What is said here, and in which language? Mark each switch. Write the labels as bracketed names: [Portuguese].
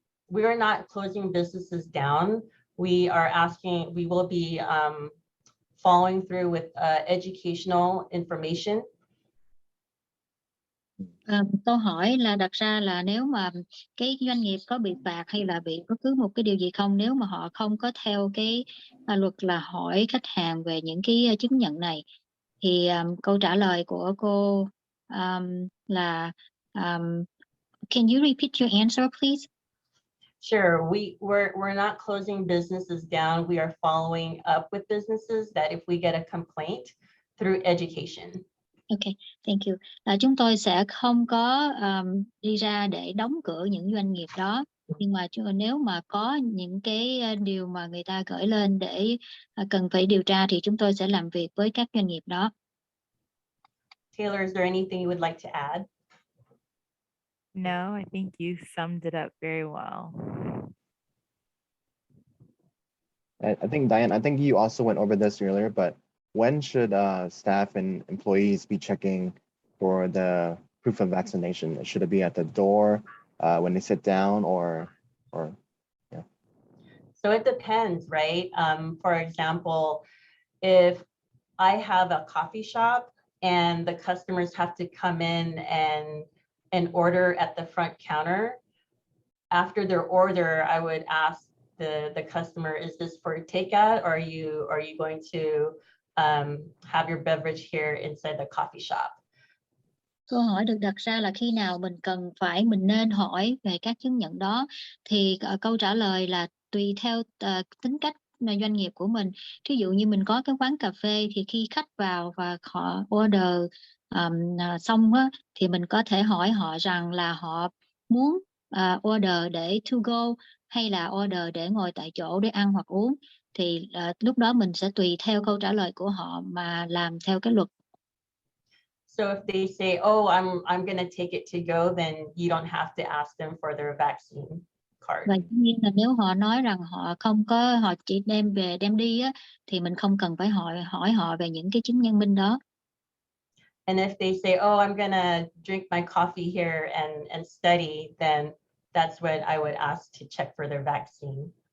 [English] We're not closing businesses down. We will be following through with educational information. [Vietnamese] Câu hỏi là đặt ra là nếu mà cái doanh nghiệp có bị phạt hay là bị bất cứ một cái điều gì không, nếu mà họ không có theo cái luật là hỏi khách hàng về những cái chứng nhận này, thì câu trả lời của cô là [English] can you repeat your answer, please? Sure, we're not closing businesses down. We are following up with businesses that if we get a complaint through education. Okay, thank you. [Vietnamese] Chúng tôi sẽ không có đi ra để đóng cửa những doanh nghiệp đó, nhưng mà nếu mà có những cái điều mà người ta gửi lên để cần phải điều tra thì chúng tôi sẽ làm việc với các doanh nghiệp đó. [English] Taylor, is there anything you would like to add? No, I think you summed it up very well. I think, Diane, I think you also went over this earlier, but when should staff and employees be checking for the proof of vaccination? Should it be at the door when they sit down or yeah? So it depends, right? For example, if I have a coffee shop and the customers have to come in and order at the front counter, after their order, I would ask the customer, is this for takeout or are you going to have your beverage here inside the coffee shop? [Vietnamese] Câu hỏi được đặt ra là khi nào mình nên hỏi về các chứng nhận đó, thì câu trả lời là tùy theo tính cách doanh nghiệp của mình. Thí dụ như mình có cái quán cà phê thì khi khách vào và họ order xong á, thì mình có thể hỏi họ rằng là họ muốn order để to go hay là order để ngồi tại chỗ để ăn hoặc uống, thì lúc đó mình sẽ tùy theo câu trả lời của họ mà làm theo cái luật. [English] So if they say, oh, I'm going to take it to go, then you don't have to ask them for their vaccine card. [Vietnamese] Và dĩ nhiên là nếu họ nói rằng họ chỉ đem đi á, thì mình không cần phải hỏi họ về những cái chứng minh minh đó. [English] And if they say, oh, I'm going to drink my coffee here and study, then that's when I would ask to check for their vaccine.